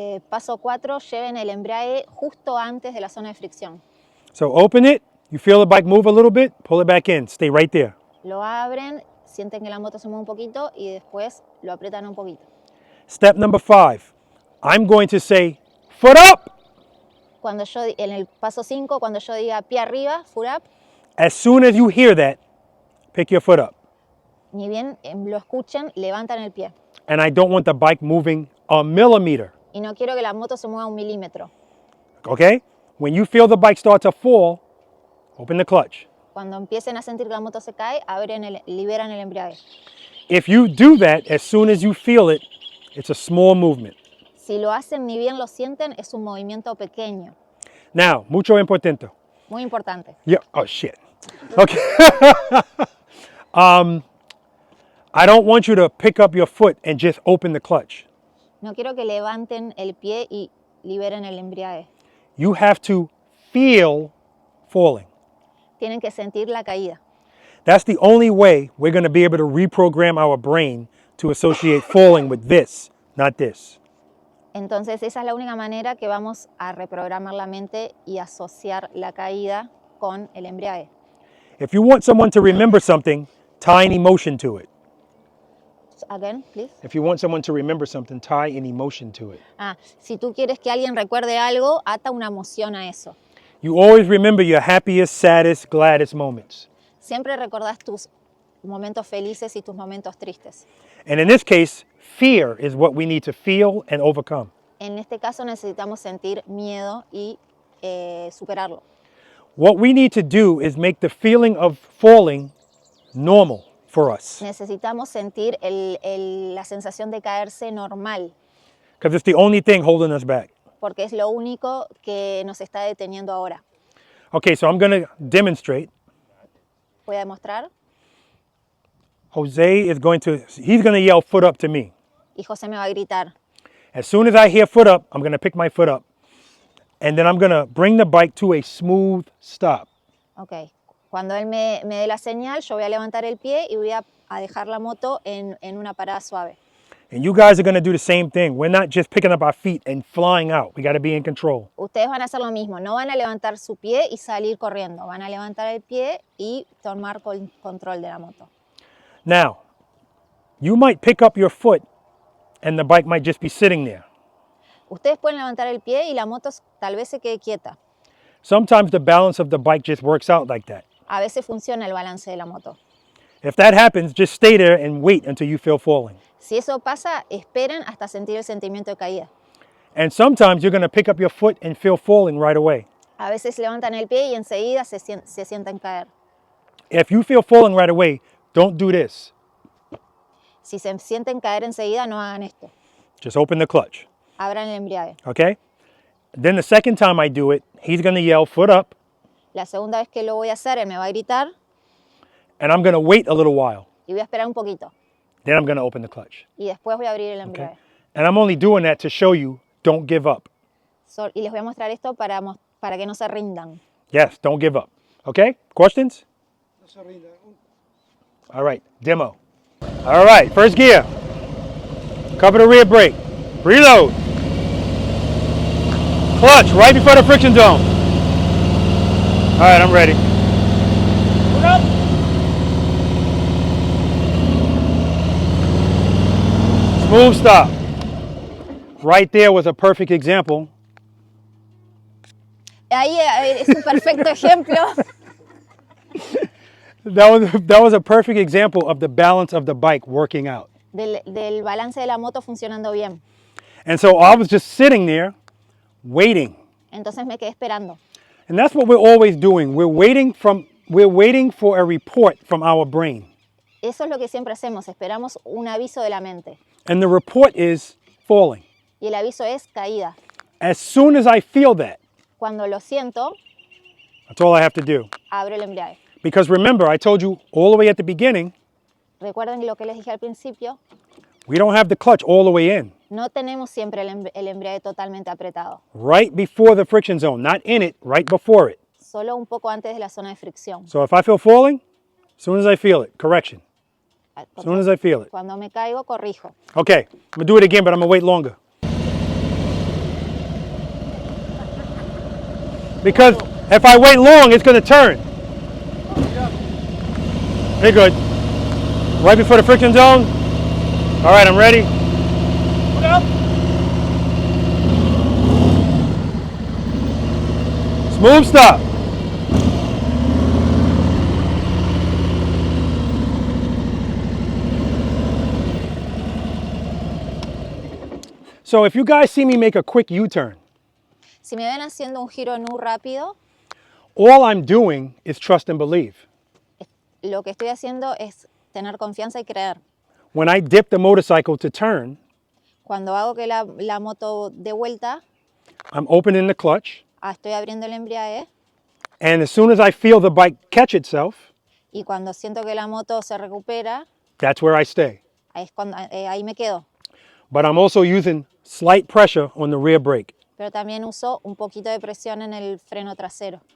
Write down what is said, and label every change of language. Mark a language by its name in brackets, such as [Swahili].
[Spanish] Paso 4, lleven el embrague justo antes de la zona de fricción. [English] So open it, you feel the bike move a little bit, pull it back in, stay right there. [Spanish] Lo abren, sienten que la moto se mueve un poquito y después lo aprietan un poquito. [English] Step number 5, I'm going to say, foot up! [Spanish] Cuando yo, en el paso 5, cuando yo diga pie arriba, [English] foot up, As soon as you hear that, pick your foot up. [Spanish] ni bien lo escuchen, levantan el pie. [English] And I don't want the bike moving a millimeter, [Spanish] Y no quiero que la moto se mueva 1 milímetro. [English] okay? When you feel the bike start to fall, open the clutch. [Spanish] Cuando empiecen a sentir que la moto se cae, liberan el embrague. [English] If you do that, as soon as you feel it, it's a small movement. [Spanish] Si lo hacen ni bien lo sienten, es un movimiento pequeño. Now, mucho importante. Muy importante. [English] Yeah, oh shit. Okay. I don't want you to pick up your foot and just open the clutch. [Spanish] No quiero que levanten el pie y liberen el embrague. [English] You have to feel falling. [Spanish] Tienen que sentir la caída. [English] That's the only way we're going to be able to reprogram our brain to associate falling with this, not this. [Spanish] Entonces esa es la única manera que vamos a reprogramar la mente y asociar la caída con el embriague. [English] If you want someone to remember something, tie an emotion to it. Again, please. If you want someone to remember something, tie an emotion to it. [Spanish] Si tú quieres que alguien recuerde algo, ata una emoción a eso. [English] You always remember your happiest, saddest, gladdest moments. [Spanish] Siempre recordás tus momentos felices y tus momentos tristes. [English] And in this case, fear is what we need to feel and overcome. [Spanish] En este caso necesitamos sentir miedo y superarlo. [English] What we need to do is make the feeling of falling normal for us. [Spanish] Necesitamos sentir la sensación de caerse normal, [English] Because it's the only thing holding us back. [Spanish] porque es lo único que nos está deteniendo ahora. [English] Okay, so I'm going to demonstrate. [Spanish] Voy a demostrar. [English] Jose is he's going to yell foot up to me. [Spanish] Y José me va a gritar. [English] As soon as I hear foot up, I'm going to pick my foot up. And then I'm going to bring the bike to a smooth stop. Ok. [Spanish] Cuando él me dé la señal, yo voy a levantar el pie y voy a dejar la moto en una parada suave. [English] And you guys are going to do the same thing. We're not just picking up our feet and flying out. We got to be in control. [Spanish] Ustedes van a hacer lo mismo. No van a levantar su pie y salir corriendo. Van a levantar el pie y tomar control de la moto. [English] Now, you might pick up your foot and the bike might just be sitting there. [Spanish] Ustedes pueden levantar el pie y la moto tal vez se quede quieta. [English] Sometimes the balance of the bike just works out like that. [Spanish] A veces funciona el balance de la moto. [English] If that happens, just stay there and wait until you feel falling. [Spanish] Si eso pasa, esperen hasta sentir el sentimiento de caída. [English] And sometimes you're going to pick up your foot and feel falling right away. [Spanish] A veces levantan el pie y enseguida se sienten caer. [English] If you feel falling right away, don't do this. [Spanish] Si se sienten caer enseguida, no hagan esto. [English] Just open the clutch, [Spanish] Abran el embriague. [English] okay? Then the second time I do it, he's going to yell foot up, [Spanish] La segunda vez que lo voy a hacer, él me va a gritar [English] and I'm going to wait a little while. [Spanish] y voy a esperar un poquito. [English] Then I'm going to open the clutch. [Spanish] Y después voy a abrir el embriague. [English] And I'm only doing that to show you, don't give up. [Spanish] Y les voy a mostrar esto para que no se rindan. [English] Yes, don't give up. Okay? Questions? [Spanish] No se rinda. [English] All right, demo. All right, first gear. Cover the rear brake. Reload. Clutch right before the friction zone. All right, I'm ready. Smooth stop. Right there was a perfect example. [Spanish] Ahí es un perfecto ejemplo. [English] That was a perfect example of the balance of the bike working out. [Spanish] Del balance de la moto funcionando bien. [English] And so I was just sitting there waiting. [Spanish] Entonces me quedé esperando. [English] And that's what we're always doing. We're waiting for a report from our brain. [Spanish] Eso es lo que siempre hacemos, esperamos un aviso de la mente. [English] And the report is falling. [Spanish] Y el aviso es caída. [English] As soon as I feel that, [Spanish] Cuando lo siento, [English] that's all I have to do. [Spanish] abro el embriague. [English] Because remember, I told you all the way at the beginning, [Spanish] Recuerden lo que les dije al principio, [English] we don't have the clutch all the way in. [Spanish] no tenemos siempre el embriague totalmente apretado. [English] Right before the friction zone, not in it, right before it. [Spanish] Solo un poco antes de la zona de fricción. [English] So if I feel falling, as soon as I feel it, correction. As soon as I feel it. [Spanish] Cuando me caigo, corrijo. [English] Okay, I'm gonna do it again, but I'm gonna wait longer. Because if I wait long, it's gonna turn. Very good. Right before the friction zone. All right, I'm ready. Smooth stop. So if you guys see me make a quick U-turn, [Spanish] Si me ven haciendo un giro en U rápido, [English] all I'm doing is trust and believe. [Spanish] lo que estoy haciendo es tener confianza y creer. [English] When I dip the motorcycle to turn, [Spanish] Cuando hago que la moto dé vuelta, [English] I'm opening the clutch, [Spanish] estoy abriendo el embriague [English] and as soon as I feel the bike catch itself, [Spanish] y cuando siento que la moto se recupera, [English] that's where I stay. [Spanish] ahí me quedo. [English] But I'm also using slight pressure on the rear brake [Spanish] Pero también uso un poquito de presión en el freno trasero,